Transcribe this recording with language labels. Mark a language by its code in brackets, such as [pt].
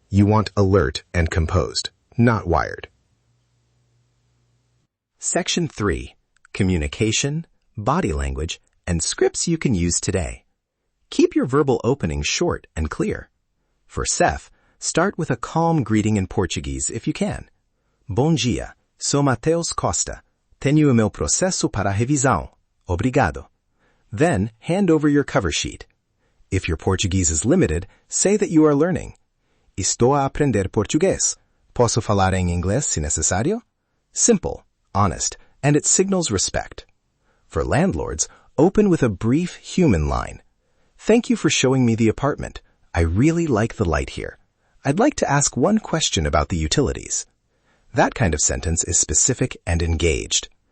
[en] You want alert and composed, not wired. Section 3. Communication, body language, and scripts you can use today. Keep your verbal openings short and clear. For SEF, start with a calm greeting in Portuguese if you can. [pt] Bom dia, sou Mateus Costa. Tenho o meu processo para revisão. Obrigado. [en] Then, hand over your cover sheet. If your Portuguese is limited, say that you are learning. [pt] Estou a aprender português. Posso falar em inglês se necessário? [en] Simple, honest, and it signals respect. For landlords, open with a brief human line. Thank you for showing me the apartment. I really like the light here. I'd like to ask one question about the utilities. That kind of sentence is specific and engaged.